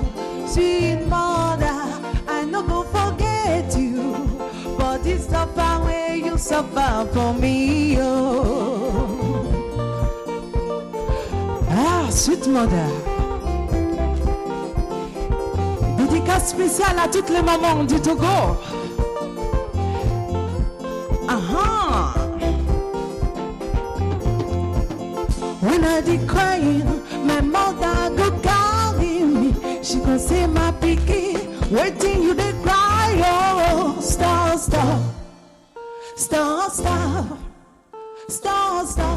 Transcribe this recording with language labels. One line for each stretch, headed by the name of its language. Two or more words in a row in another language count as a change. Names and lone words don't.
Nigerian Pidgin: Sweet mother, I no go forget you for this suffer where you suffer for me, oh. Ah, sweet mother.
French: Dédicace spéciale à toutes les mamans du Togo.
Nigerian Pidgin: Aha. When I did crying, my mother go carry me. She go say, my picky, waiting you they cry. Oh, stop, stop, stop, stop, stop, stop.